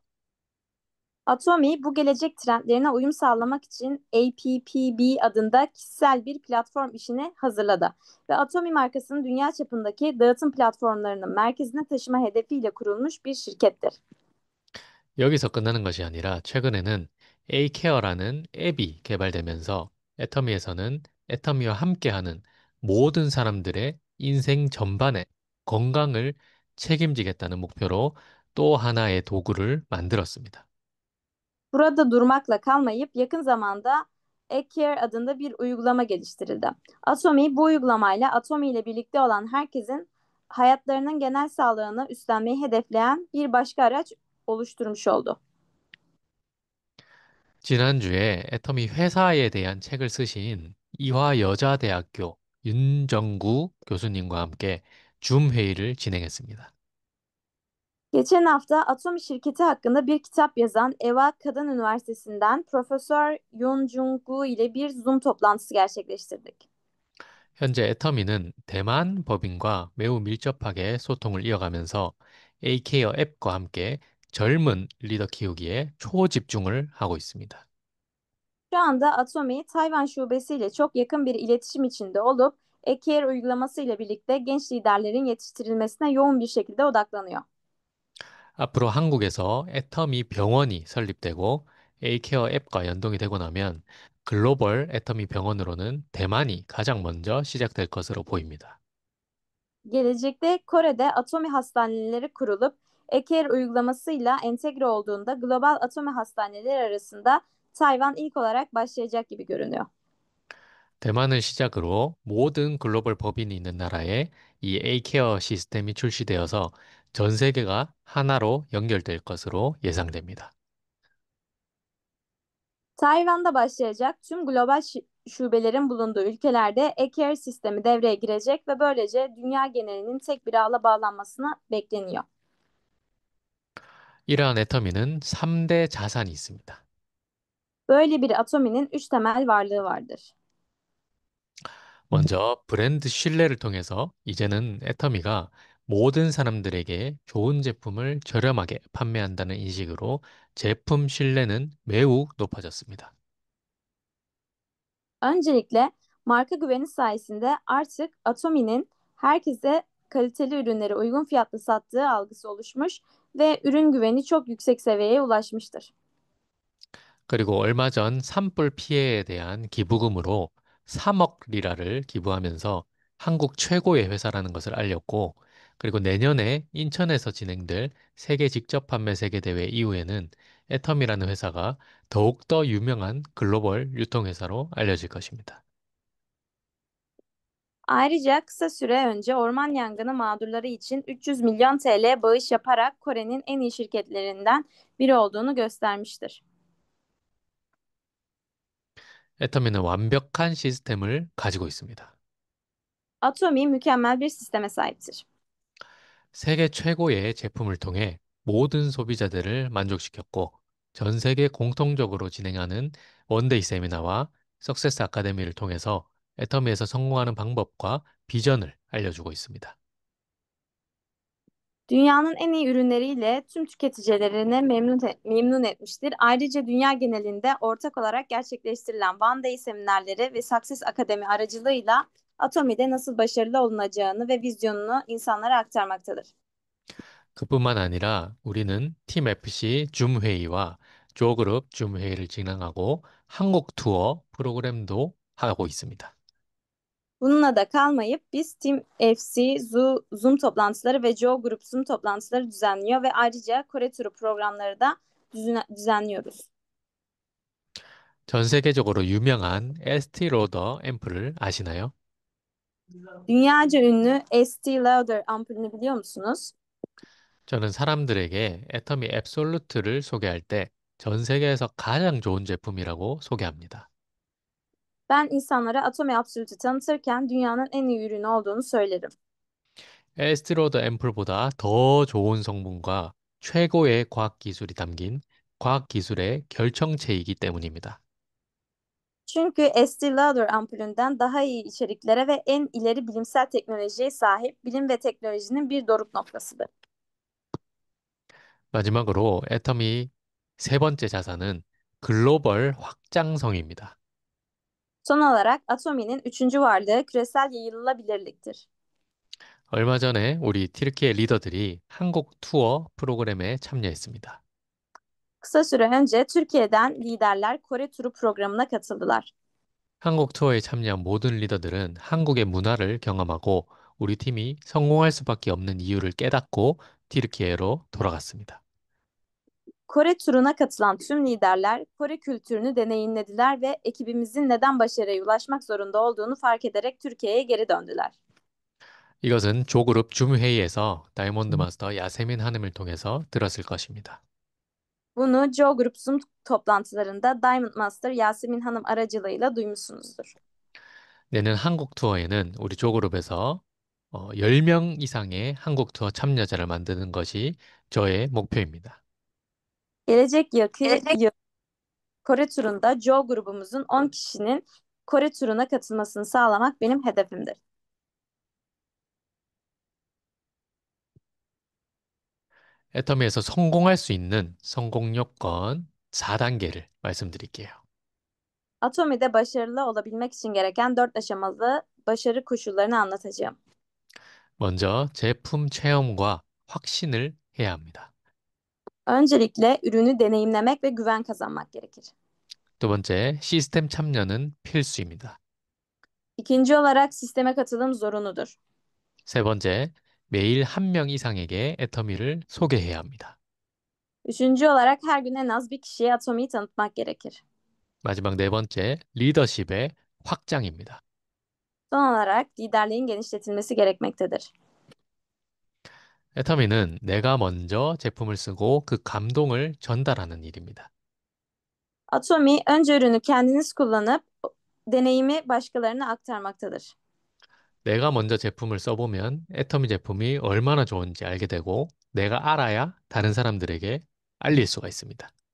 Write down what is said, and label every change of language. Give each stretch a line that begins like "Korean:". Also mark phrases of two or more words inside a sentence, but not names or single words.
Turkish: Atomi bu gelecek trendlerine uyum sağlamak için APPB adında kişisel bir platform işini hazırladı. Ve Atomi markasını dünya çapındaki dağıtım platformlarının merkezine taşıma hedefiyle kurulmuş bir şirkettir.
Korean: 여기서 끝나는 것이 아니라 최근에는 A케어라는 앱이 개발되면서 애터미에서는 애터미와 함께하는 모든 saram들의 인생 전반의 건강을 책임지겠다는 목표로 또 하나의 도구를 만들었습니다.
Turkish: Burada durmakla kalmayıp yakın zamanda eCare adında bir uygulama geliştirildi. Atomi bu uygulamayla Atomi ile birlikte olan herkesin hayatlarının genel sağlığını üstlenmeyi hedefleyen bir başka araç oluşturmuş oldu.
Korean: 지난주에 애터미 회사에 대한 책을 쓰신 이화여자대학교 윤정구 교수님과 함께 줌 회의를 진행했습니다.
Turkish: Geçen hafta Atomi şirketi hakkında bir kitap yazan Eva Kadın Üniversitesi'nden Profesör Yoon Jung-gu ile bir Zoom toplantısı gerçekleştirdik.
Korean: 현재 애터미는 대만 법인과 매우 밀접하게 소통을 이어가면서 A케어 앱과 함께 젊은 리더 키우기에 초집중을 하고 있습니다.
Turkish: Şu anda Atomi, Tayvan şubesiyle çok yakın bir iletişim içinde olup, eCare uygulaması ile birlikte genç liderlerin yetiştirilmesine yoğun bir şekilde odaklanıyor.
Korean: 앞으로 한국에서 애터미 병원이 설립되고 A케어 앱과 연동이 되고 나면 글로벌 애터미 병원으로는 대만이 가장 먼저 시작될 것으로 보입니다.
Turkish: Gelecekte Kore'de atomi hastaneleri kurulup e-care uygulamasıyla entegre olduğunda global atomi hastaneleri arasında Tayvan ilk olarak başlayacak gibi görünüyor.
Korean: 대만을 시작으로 모든 글로벌 법인이 있는 나라에 이 A케어 시스템이 출시되어서 전 세계가 하나로 연결될 것으로 예상됩니다.
Turkish: Tayvan'da başlayacak tüm global şubelerin bulunduğu ülkelerde e-care sistemi devreye girecek ve böylece dünya genelinin tek bir ağla bağlanmasına bekleniyor.
Korean: 이러한 애터미는 3대 자산이 있습니다.
Turkish: Böyle bir atominin üç temel varlığı vardır.
Korean: 먼저 브랜드 신뢰를 통해서 이제는 애터미가 모든 사람들에게 좋은 제품을 저렴하게 판매한다는 인식으로 제품 신뢰는 매우 높아졌습니다.
Turkish: Öncelikle marka güveni sayesinde artık Atomi'nin herkese kaliteli ürünleri uygun fiyatlı sattığı algısı oluşmuş ve ürün güveni çok yüksek seviyeye ulaşmıştır.
Korean: 그리고 얼마 전 산불 피해에 대한 기부금으로 3억 리라를 기부하면서 한국 최고의 회사라는 것을 알렸고, 그리고 내년에 인천에서 진행될 세계 직접 판매 세계대회 i후에는 애텀이라는 회사가 더욱더 유명한 글로벌 유통회사로 알려질 것입니다.
Turkish: Ayrıca kısa süre önce orman yangını mağdurları için 300 milyon TL bağış yaparak Kore'nin en iyi şirketlerinden biri olduğunu göstermiştir.
Korean: 애터미는 완벽한 시스템을 가지고 있습니다.
Turkish: Atomi mükemmel bir sisteme sahiptir.
Korean: 세계 최고의 제품을 통해 모든 소비자들을 만족시켰고 전 세계 공통적으로 진행하는 원데이 세미나와 석세스 아카데미를 통해서 애터미에서 성공하는 방법과 비전을 알려주고 있습니다.
Turkish: Dünyanın en iyi ürünleriyle tüm tüketicilerini memnun etmiştir. Ayrıca dünya genelinde ortak olarak gerçekleştirilen One Day seminerleri ve Success Akademi aracılığıyla Atomi'de nasıl başarılı olunacağını ve vizyonunu insanlara aktarmaktadır.
Korean: 그뿐만 아니라 우리는 팀 FC 줌 회의와 조그룹 줌 회의를 진행하고 한국 투어 프로그램도 하고 있습니다.
Turkish: Bununla da kalmayıp biz Team FC, Zoom toplantıları ve Joe Group Zoom toplantıları düzenliyor ve ayrıca Kore turu programları da düzenliyoruz.
Korean: 전 세계적으로 유명한 에스티 로더 앰플을 아시나요?
Turkish: Dünyaca ünlü ST Lauder ampulünü biliyor musunuz?
Korean: 저는 사람들에게 애터미 앱솔루트를 소개할 때 전 세계에서 가장 좋은 제품이라고 소개합니다.
Turkish: Ben insanlara Atomi Absolute'ü tanıtırken dünyanın en iyi ürünü olduğunu söylerim.
Korean: 에스티로더 앰플보다 더 좋은 성분과 최고의 과학 기술이 담긴 과학 기술의 결정체이기 때문입니다.
Turkish: Çünkü Estée Lauder ampulünden daha iyi içeriklere ve en ileri bilimsel teknolojiye sahip bilim ve teknolojinin bir doruk noktasıdır.
Korean: 마지막으로 애터미 세 번째 자산은 글로벌 확장성입니다.
Turkish: Son olarak Atomi'nin üçüncü varlığı küresel yayılabilirliktir.
Korean: 얼마 전에 우리 튀르키예 리더들이 한국 투어 프로그램에 참여했습니다.
Turkish: Kısa süre önce Türkiye'den liderler Kore turu programına katıldılar.
Korean: 한국 투어에 참여한 모든 리더들은 한국의 문화를 경험하고 우리 팀이 성공할 수밖에 없는 이유를 깨닫고 튀르키예로 돌아갔습니다.
Turkish: Kore turuna katılan tüm liderler Kore kültürünü deneyimlediler ve ekibimizin neden başarıya ulaşmak zorunda olduğunu fark ederek Türkiye'ye geri döndüler.
Korean: 이것은 조그룹 줌 회의에서
English: Diamond Master
Korean: 야세민 하님을 통해서 들었을 것입니다.
Turkish: Bunu Joe Group Zoom toplantılarında
English: Diamond Master
Turkish: Yasemin Hanım aracılığıyla duymuşsunuzdur.
Korean: 내년 한국 투어에는 우리 조그룹에서 10명 이상의 한국 투어 참여자를 만드는 것이 저의 목표입니다.
Turkish: Gelecek yıl Kore turunda Joe grubumuzun 10 kişinin Kore turuna katılmasını sağlamak benim hedefimdir.
Korean: 애터미에서 성공할 수 있는 성공 요건 4단계를 말씀드릴게요.
Turkish: Atomi'de başarılı olabilmek için gereken 4 aşamalı başarı koşullarını anlatacağım.
Korean: 먼저 제품 체험과 확신을 해야 합니다.
Turkish: Öncelikle ürünü deneyimlemek ve güven kazanmak gerekir.
Korean: 두 번째, 시스템 참여는 필수입니다.
Turkish: İkinci olarak sisteme katılım zorunludur.
Korean: 세 번째, 매일 한 명 이상에게 애터미를 소개해야 합니다.
Turkish: Üçüncü olarak her gün en az bir kişiye Atomi'yi tanıtmak gerekir.
Korean: 마지막 네 번째, 리더십의 확장입니다.
Turkish: Son olarak liderliğin genişletilmesi gerekmektedir.
Korean: 애터미는 내가 먼저 제품을 쓰고 그 감동을 전달하는 일입니다.
Turkish: Atomi önce ürünü kendiniz kullanıp deneyimi başkalarına aktarmaktadır.
Korean: 내가 먼저 제품을 써보면 애터미 제품이 얼마나 좋은지 알게 되고 내가 알아야 다른 사람들에게 알릴 수가 있습니다.